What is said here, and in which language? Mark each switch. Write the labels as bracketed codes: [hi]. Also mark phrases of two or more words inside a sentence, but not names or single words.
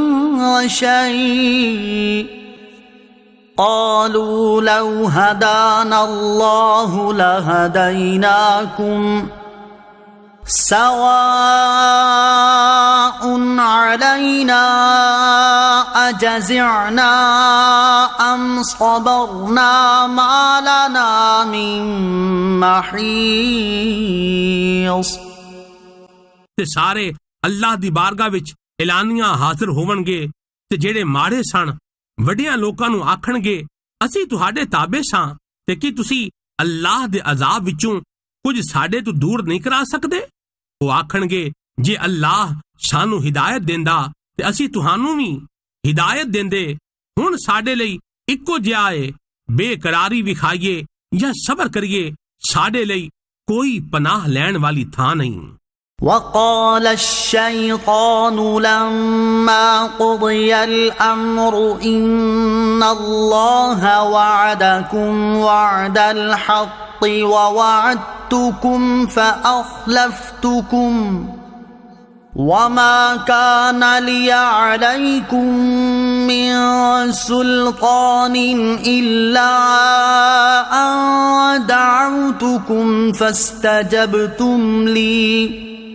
[ar] شيء قالوا لو هدانا الله لهديناكم سواء علينا أجزعنا أم صبرنا ما لنا من محيص [pa] ਤੇ ਸਾਰੇ ਅੱਲਾਹ ਦੀ ਬਾਰਗਾਹ ਵਿੱਚ ਐਲਾਨੀਆਂ ਹਾਜ਼ਰ ਹੋਵਣਗੇ ਤੇ ਜਿਹੜੇ ਮਾੜੇ ਸਨ ਵੱਡਿਆਂ ਲੋਕਾਂ ਨੂੰ ਆਖਣਗੇ ਅਸੀਂ ਤੁਹਾਡੇ ਤਾਬੇ ਸਾਂ ਤੇ ਕੀ ਤੁਸੀਂ ਅੱਲਾਹ ਦੇ ਅਜ਼ਾਬ ਵਿੱਚੋਂ ਕੁਝ ਸਾਡੇ ਤੋਂ ਦੂਰ ਨਹੀਂ ਕਰਾ ਸਕਦੇ? ਉਹ ਆਖਣਗੇ ਜੇ ਅੱਲਾਹ ਸਾਨੂੰ ਹਿਦਾਇਤ ਦਿੰਦਾ ਤੇ ਅਸੀਂ ਤੁਹਾਨੂੰ ਵੀ ਹਿਦਾਇਤ ਦਿੰਦੇ। ਹੁਣ ਸਾਡੇ ਲਈ ਇੱਕੋ ਜਿਹਾ ਏ, ਬੇਕਰਾਰੀ ਵਿਖਾਈਏ ਜਾਂ ਸਬਰ ਕਰੀਏ, ਸਾਡੇ ਲਈ ਕੋਈ ਪਨਾਹ ਲੈਣ ਵਾਲੀ ਥਾਂ ਨਹੀਂ। [ar] وقال الشيطان لما قضي الأمر إن الله وعدكم وعد الحق ووعدتكم فأخلفتكم وما كان لي عليكم من سلطان إلا أن دعوتكم فاستجبتم لي